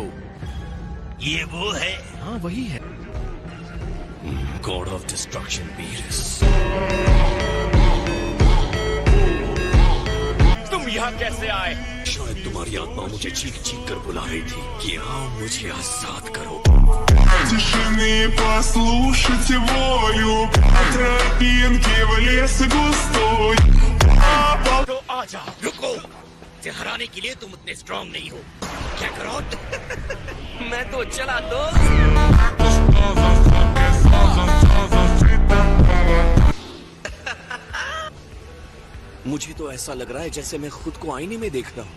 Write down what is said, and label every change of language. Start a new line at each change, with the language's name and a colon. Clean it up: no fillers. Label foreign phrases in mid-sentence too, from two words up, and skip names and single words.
Hindi: ये वो है? हाँ वही है।
English: God of Destruction Beerus.
Hindi: तुम यहाँ कैसे आए? शायद तुम्हारी आत्मा मुझे चीख चीख कर बुला रही थी कि आओ मुझे आजाद करो।
Russian: Тишины послушайте волю, тропинки в лес густой.
Hindi: तो आजा। रुको, इसे हराने के लिए तुम उतने स्ट्रांग नहीं हो। क्या करो? मैं तो चला दो। मुझे तो ऐसा लग रहा है जैसे मैं खुद को आईने में देख रहा हूँ।